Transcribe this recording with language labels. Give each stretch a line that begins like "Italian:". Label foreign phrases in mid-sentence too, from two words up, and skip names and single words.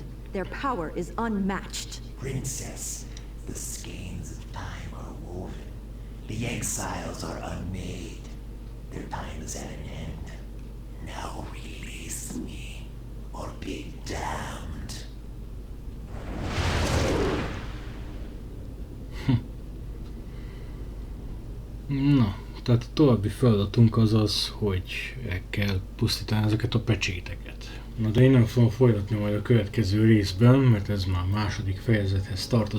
English: Their power is unmatched. Princess, the skeins of time are woven. The exiles are unmade. Their time is at an end. Now release me, or be damned.
Hungarian: Na, tehát a további feladatunk az az, hogy el kell pusztítani ezeket a pecséteket. Na de én nem fogom folytatni majd a következő részben, mert ez már a második fejezethez tartozik.